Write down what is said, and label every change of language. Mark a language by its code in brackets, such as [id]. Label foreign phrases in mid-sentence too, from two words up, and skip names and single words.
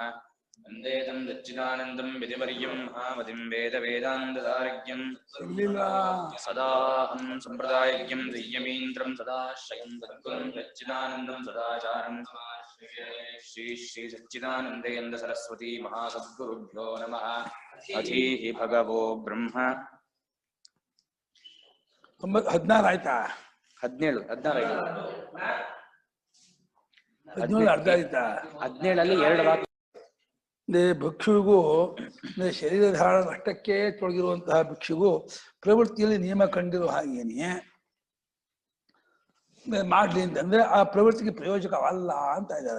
[sa] वन्दे तं सच्चिदानन्दं विधिवर्यं महामतिं वेदवेदान्तसारज्ञं सदाहं सम्प्रदायज्ञं संयमीन्द्रं सदाश्रयं सद्गुरुं सच्चिदानन्दं सदाचारं श्री श्री सच्चिदानन्देन्द्र सरस्वती महासद्गुरुभ्यो नमः। अधीः भगवो ब्रह्म [kn] 16 ಆಯ್ತಾ? 17 ಅರ್ಧ ಆಯ್ತಾ? 17 ಅಲ್ಲಿ 2 ವಾಕ್ಯ. ಭಿಕ್ಷುವಿಗೂ ಶರೀರ ಧಾರಣ ಅಷ್ಟಕ್ಕೆ ತೊಡಗಿರುವಂತಹ ಭಿಕ್ಷುಗೂ ಪ್ರವೃತ್ತಿಯಲ್ಲಿ ನಿಯಮ ಕಂಡಿರೋ ಹಾಗೇನೆ ಮಾಡ್ಲಿ ಅಂತಂದ್ರೆ ಆ ಪ್ರವೃತ್ತಿಗೆ ಪ್ರಯೋಜಕವಲ್ಲ ಅಂತ ಇದ್ದಾರೆ.